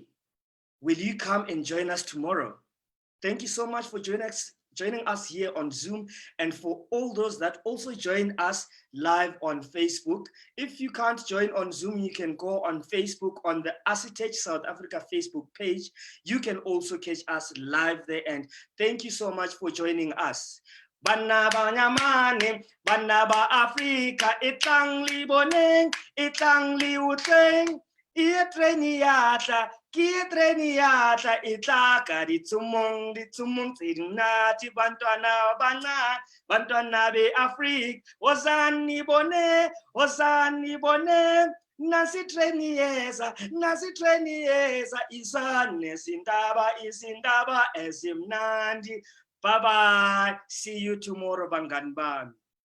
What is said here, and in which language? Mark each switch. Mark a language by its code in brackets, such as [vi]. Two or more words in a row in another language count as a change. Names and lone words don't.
[en] Will you come and join us tomorrow? Thank you so much for joining us here on Zoom and for all those that also join us live on Facebook. If you can't join on Zoom, you can go on Facebook on the Asitech South Africa Facebook page. You can also catch us live there and thank you so much for joining us. [st] Bana banyamane, bana ba Afrika, itang liboneng, itang liuteng, treni yatla itlaka ditumong tsinati [zu] bantwana be Afrika, ozani bone, nasi treni yeza, isane sindaba ezimnandi. [en] Bye-bye. See you tomorrow, [zu] Bangan Bam.